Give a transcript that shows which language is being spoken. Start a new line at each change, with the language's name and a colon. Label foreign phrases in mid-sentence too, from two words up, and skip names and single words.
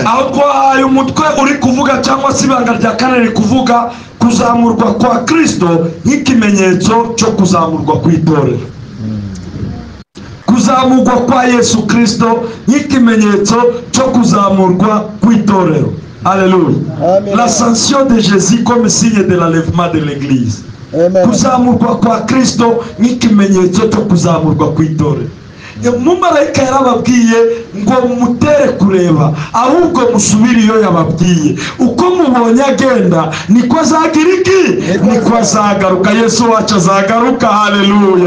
Kinyarwanda: Aho twahaye umutwe uri kuvuga cyangwa se ibanga rya kane riri kuvuga kuzamurwa kwa Kristo nk'ikimenyetso cyo kuzamurwa kw'itorero. Kuzamurwa kwa Yesu Kristo nk'ikimenyetso cyo kuzamurwa kw'itorero.
French: Alléluia. L'ascension de Jésus comme signe de l'enlèvement de l'église.
Kinyarwanda: Kuzamurwa kwa Kristo nk'ikimenyetso cyo kuzamurwa kw'itorero. Umumarayika yarababwiye ngo mutere kureba, ahubwo musubire iyo yababwiye. Uko mubonye agenda niko azagira iki? Niko azagaruka. Yesu wacu azagaruka. Haleluya.